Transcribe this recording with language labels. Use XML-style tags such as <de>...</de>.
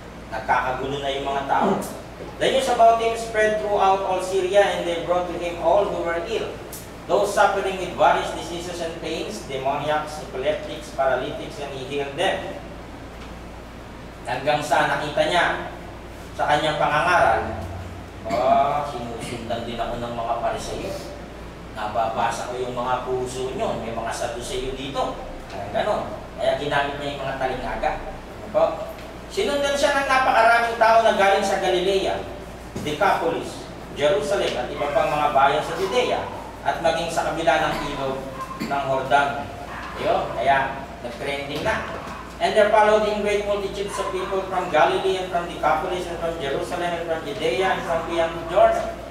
<tl>Nagkakagulo na yung mga tao.</tl> <en>The news about him spread throughout all Syria, and they brought to him all who were ill, those suffering with various diseases and pains, demoniacs, epileptics, paralytics, and he healed them.</en> <tl>Hanggang sa nakita niya sa kanyang pangangaral, sinusundan din ako ng mga Pariseo. Nababasa ko yung mga puso nyo, may mga Saduseo dito. Ganon. Kaya ginamit niya yung mga talingaga. Sinundan siya ng napakaraming tao na galing sa Galilea, Decapolis, Jerusalem, at iba pang mga bayan sa Judea, at maging sa kabila ng ilog ng Jordan. Kaya nag-trending na.</tl> <en>And there followed him great multitudes of people from Galilee and from Decapolis and from Jerusalem and from Judea and from beyond Jordan.</en>